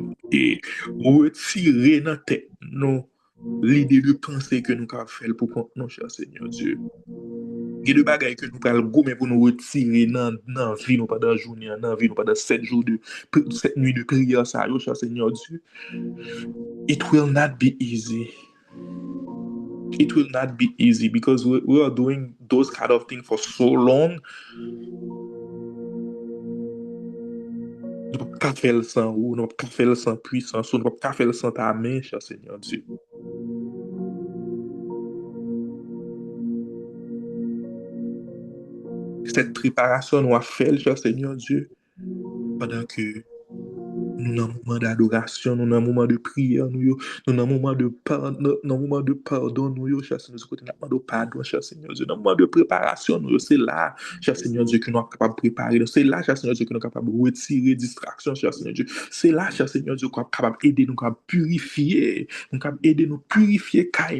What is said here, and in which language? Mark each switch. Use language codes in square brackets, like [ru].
[fr] Et retirer dans la tête nous l'idée de penser que nous avons fait pour nous, cher Seigneur Dieu. Il y a des bagages que nous allons gommer pour nous retirer dans la vie nous pendant la journée, dans la vie nous pendant 7 jours de 7 nuits de prière, ça, cher Seigneur Dieu. [en] It will not be easy. It will not be easy because we are doing those kind of things for so long. [fr] Nous ne pouvons pas faire le sans ou, nous ne pouvons pas faire le sans puissance, nous ne pouvons pas faire le sans ta main, cher Seigneur Dieu. Cette préparation nous a fait, cher Seigneur Dieu, pendant que nous dans un moment d'adoration, nous dans un moment de prière, nous dans un moment de pardon, nous, cher Seigneur Dieu, nous demandons pardon, cher Seigneur Dieu, dans un moment de préparation, nous, c'est là, cher Seigneur Dieu, que nous sommes capables de préparer, c'est là, cher Seigneur Dieu, que nous sommes capables de retirer distraction, cher Seigneur Dieu, c'est là, cher Seigneur Dieu, que nous sommes capables d'aider, nous capables de purifier, nous capables d'aider nous purifier,